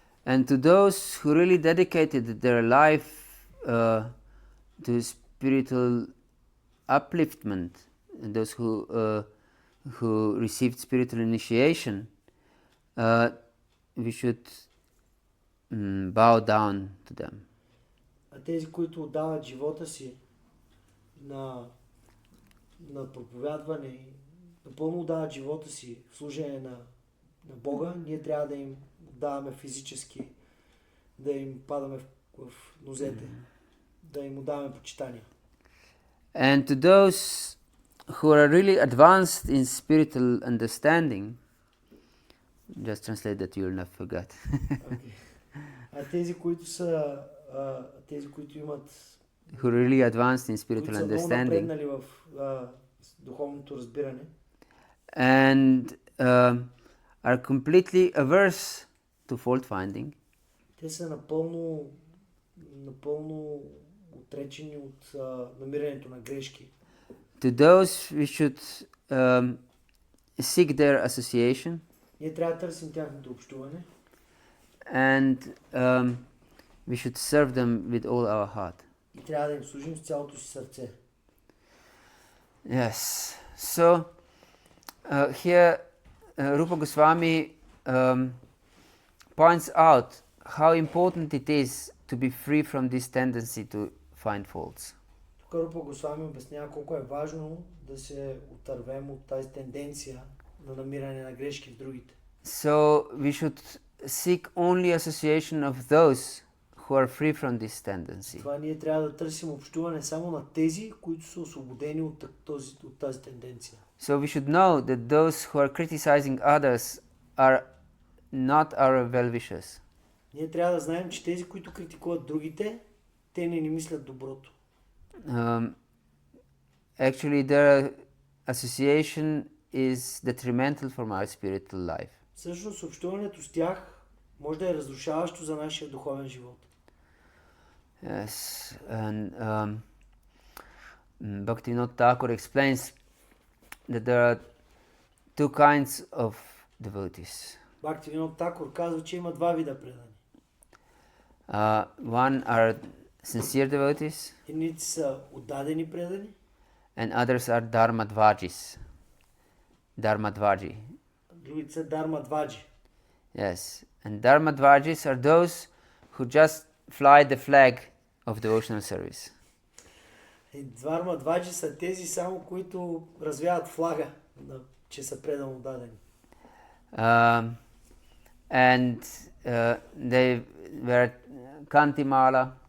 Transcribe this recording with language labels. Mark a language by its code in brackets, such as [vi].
[en] And to those who really dedicated their life to spiritual upliftment, and those who received spiritual initiation, we should bow down to them. [bg] А тези, които отдават живота си на проповядване и напълно отдават живота си в служение на Бога, ние трябва да им даваме физически, да им падаме в нозете, да им отдаваме почитание. [en] And to those who are really advanced in spiritual understanding, just translate that you will not forget. [bg] Okay. А тези, които имат [en] who are really advanced in spiritual understanding, [bg] напреднали в духовното разбиране, [en] and are completely averse to fault-finding, [bg] те са напълно отречени от намирането на грешки. [en] to those we should seek their association. [bg] Ние трябва да търсим тяхното общуване. [en] And we should serve them with all our heart. [bg] И трябва да им служим с цялото си сърце. [en] Yes. So here Rupa Goswami points out how important it is to be free from this tendency to find faults. [bg] Тук Рупа Госвами обяснява колко е важно да се отървем от тази тенденция на намиране на грешки в другите. [en] So we should seek only association of those who are free from this tendency. [bg] Това ние трябва да търсим общуване само на тези, които са освободени от тази тенденция. [en] So we should know that those who are criticizing others are not our well-wishers. [bg] Ние трябва да знаем, че тези, които критикуват другите, те не ни мислят доброто. [en] Actually, their association is detrimental from our spiritual life. [bg] Всъщност, общуването с тях може да е разрушаващо за нашия духовен живот. [en] Yes, and Bhaktivinoda Thakur explains that there are two kinds of devotees. [bg] Бхактивинод Такур казва, че има два вида предани. [en] One are sincere devotees, [bg] Едните са отдадени предани, [en] and others are dharmadvajis. Dharmadvaji. [bg] другите са дармадваджи. [en] Yes, and dharmadvajis are those who just fly the flag of devotional service. [bg] И дармадваджи са тези само, които развяват флага, че са предано отдадени. [en] And they wear kantimala,